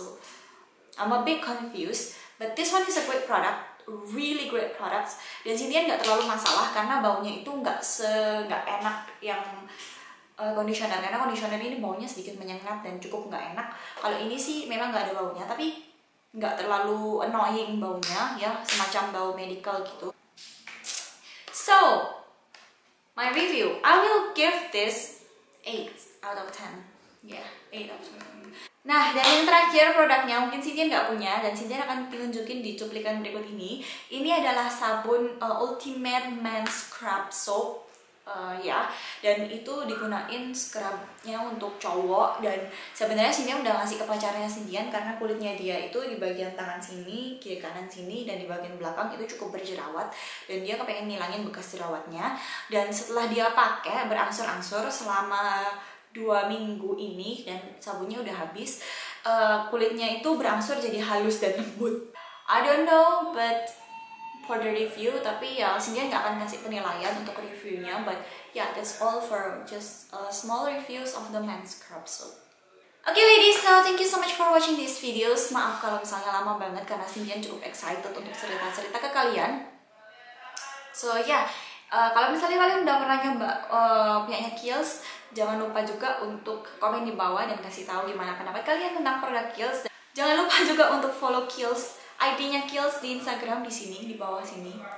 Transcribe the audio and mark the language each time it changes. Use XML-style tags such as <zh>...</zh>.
<en>So I'm a bit confused, but this one is a great product, really great products.</en> <id>Dan Cindian nggak terlalu masalah karena baunya itu nggak enak yang conditioner, karena conditioner ini baunya sedikit menyengat dan cukup nggak enak. Kalau ini sih memang nggak ada baunya, tapi nggak terlalu annoying baunya ya, semacam bau medical gitu.</id> <en>So my review, I will give this 8 out of 10. Yeah, 8 out of 10.</en> <id>Nah, dan yang terakhir produknya mungkin Cindian nggak punya, dan Cindian akan tunjukin di cuplikan berikut ini. Ini adalah sabun Ultimate Men's Scrub Soap. Ya, dan itu digunain scrubnya untuk cowok, dan sebenarnya Cindian udah ngasih ke pacarnya Cindian karena kulitnya dia itu di bagian tangan sini, kiri kanan sini, dan di bagian belakang itu cukup berjerawat, dan dia kepengen ngilangin bekas jerawatnya. Dan setelah dia pakai berangsur-angsur selama 2 minggu ini dan sabunnya udah habis, kulitnya itu berangsur jadi halus dan lembut.</id> <en>I don't know, but for the review,</en> <id>tapi ya Cindian nggak akan kasih penilaian untuk reviewnya,</id> <en>but yeah, that's all for just small reviews of the men's scrub soap. Okay ladies, so thank you so much for watching these videos.</en> <id>Maaf kalau misalnya lama banget karena Cindian cukup excited untuk cerita-cerita ke kalian.</id> <en>So yeah,</en> <id>kalau misalnya kalian udah pernah nyoba punyanya Kiehl's, jangan lupa juga untuk komen di bawah dan kasih tahu gimana pendapat kalian tentang produk Kiehl's. Jangan lupa juga untuk follow Kiehl's, ID-nya Kiehl's di Instagram di sini, di bawah sini.</id>